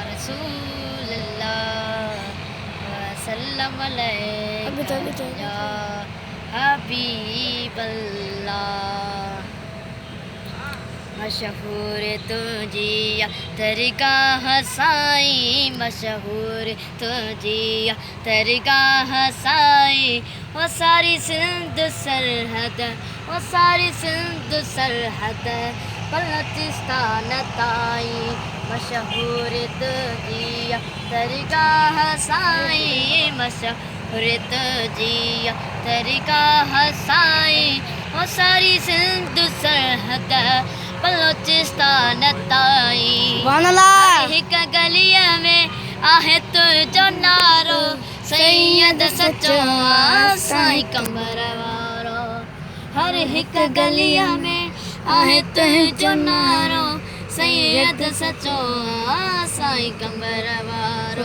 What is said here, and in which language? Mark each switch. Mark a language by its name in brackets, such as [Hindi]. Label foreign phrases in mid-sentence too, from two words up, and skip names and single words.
[Arabic] رسول الله وسلم عليك يا حبيب الله. [Sindhi] मशहूर तुझिया तरीका हसाई, मशहूर तुझिया तरीका हसाई। वो सारी सिंध सरहद, वो सारी सिंध सरहद बलोचिस्तान ताई। मशहूर तुझिया तरीका हसाई, मशहूर तुझिया तरीका हसाई। वो सारी सिंध सरहद बलोचिस्तान ताई। हर हिक गलिया में आहे तुझो नारो, सैयद सचो साईं कमर वारो। हर हिक गलिया में आहे तुझो नारो, सैयद सचो साईं कमर वारो।